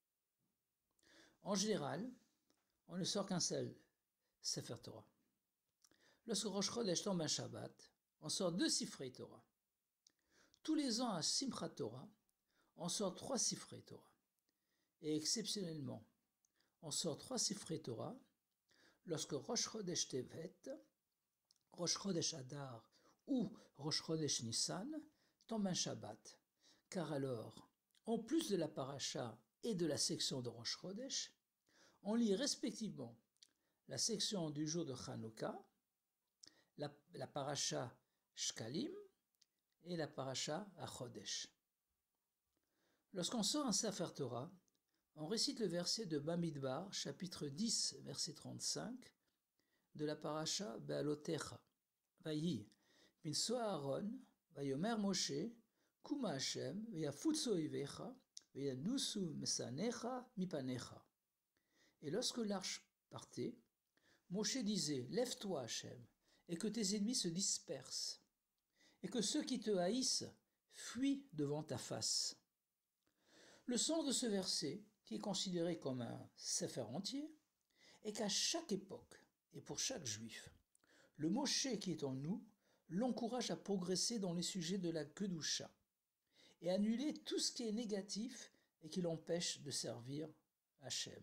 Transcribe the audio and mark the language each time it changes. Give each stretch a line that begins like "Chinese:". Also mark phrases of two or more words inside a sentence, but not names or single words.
French: En général, on ne sort qu'un seul
Hebrew: ספר תורה.
French: Lorsque Rosh Chodesh tombe un Shabbat, on sort 2
Hebrew: ספרי תורה.
French: Tous les ans à Simchat Torah, on sort 3
Hebrew: ספרי תורה.
French: Et exceptionnellement, on sort 3
Hebrew: ספרי תורה
French: lorsque Rosh Chodesh Tevet, Rosh Chodesh Adar ou Rosh Chodesh Nissan tombe un Shabbat. Car alors, en plus de la paracha et de la section de Rosh Chodesh, on lit respectivement la section du jour de Chanukah, la paracha Shkalim et la paracha HaChodesh. Lorsqu'on sort un
Hebrew: ספר תורה,
French: on récite le verset de Bamidbar, chapitre 10, verset 35, de la paracha Be'alotecha.
Hebrew: ויהי, בנסוע הארון, ויאמר משה, קומה ה', ויפצו אויביך, וינסו משנאיך מפניך.
French: Et lorsque l'arche partait, Moshe disait « Lève-toi, Hachem, et que tes ennemis se dispersent, et que ceux qui te haïssent fuient devant ta face. » Le sens de ce verset, qui est considéré comme un sefer entier, est qu'à chaque époque, et pour chaque juif, le Moshe qui est en nous l'encourage à progresser dans les sujets de la Kedusha, et annuler tout ce qui est négatif et qui l'empêche de servir Hachem.